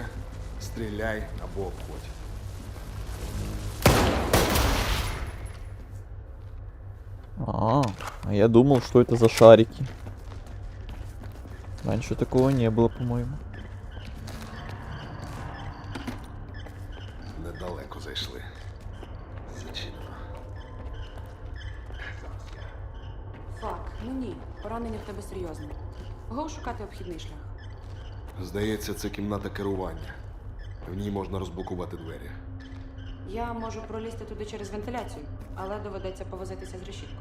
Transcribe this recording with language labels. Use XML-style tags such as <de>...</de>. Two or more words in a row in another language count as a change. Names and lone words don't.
<uk>Стріляй або обходь.</uk> <ru>А я думал, что это за шарики. Раньше такого не было, по-моему.</ru> <uk>Недалеко зайшли. Зачинено. Фак, ну ні. Поранення в тебе серйозне. Го шукати обхідний шлях. Здається, це кімната керування. В ній можна розблокувати двері. Я можу пролізти туди через вентиляцію, але доведеться повозитися з решіткою.</uk>